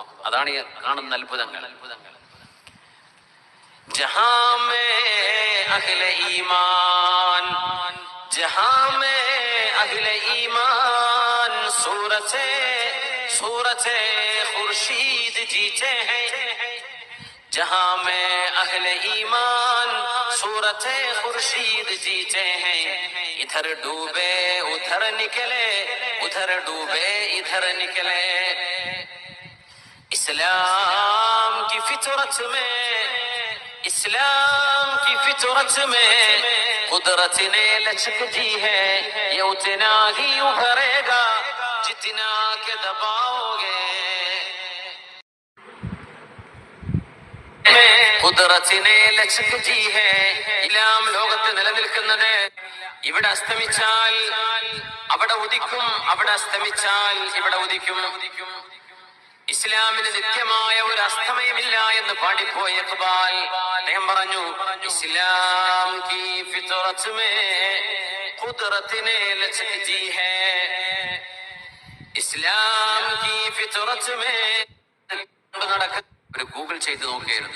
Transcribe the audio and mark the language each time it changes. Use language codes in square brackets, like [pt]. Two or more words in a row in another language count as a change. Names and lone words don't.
[ml] അതാണ് ഈ കാണുന്ന അത്ഭുതങ്ങൾ. [ur] جہاں میں اہلِ ایمان، جہاں میں اہلِ ایمان صورتِ صورتِ خورشید جیتے ہیں, جہاں میں اہلِ ایمان صورتِ خورشید جیتے ہیں، ادھر ڈوبے ادھر نکلے، ادھر ڈوبے ادھر نکلے. اسلام کی فطرت میں اسلام کی فطرت میں قدرت نے لچک دی ہے، یہ اتنا ہی ابھرے گا جتنا کہ دباؤ گے. قدرت نے لچک دی ہے, [ml] ഇസ്ലാം ലോകത്ത് നിലനിൽക്കുന്നത് ഇവിടെ അസ്തമിച്ചാൽ അവിടെ ഉദിക്കും, അവിടെ അസ്തമിച്ചാൽ ഇവിടെ ഉദിക്കും. ഇസ്ലാമിന് നിത്യമായ ഒരു അസ്തമയമില്ല എന്ന് പാടിപ്പോയ ഇഖ്ബാൽ അദ്ദേഹം പറഞ്ഞു, [ur] اسلام کی فطرت میں قدرت نے لچک دی ہے, اسلام کی فطرت میں [ml] ഒരു ഗൂഗിൾ ചെയ്ത് നോക്കിയിരുന്നു.